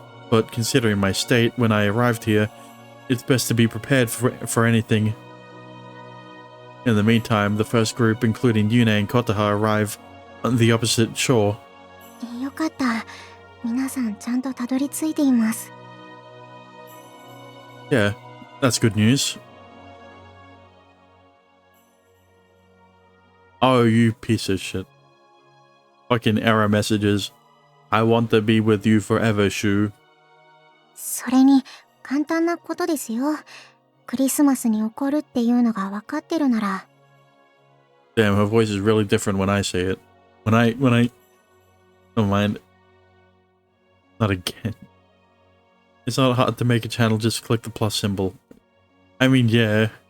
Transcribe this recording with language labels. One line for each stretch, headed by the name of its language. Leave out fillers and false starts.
English: But considering my state when I arrived here, it's best to be prepared for anything. In the meantime, the first group, including Yune and Kotaha, arrive on the opposite shore.
Japanese: よかった。皆さんちゃんとたどり着いています。
English: Yeah, that's good news. Oh, you piece of shit. Fucking error messages. I want to be with you forever, Shu.
Japanese: それに簡単なことですよ。クリスマスに起こるっていうのが分かってるなら。
English: Damn, her voice is really different when I say it. When I... Never mind. Not again. It's not hard to make a channel, just click the plus symbol. I mean, yeah.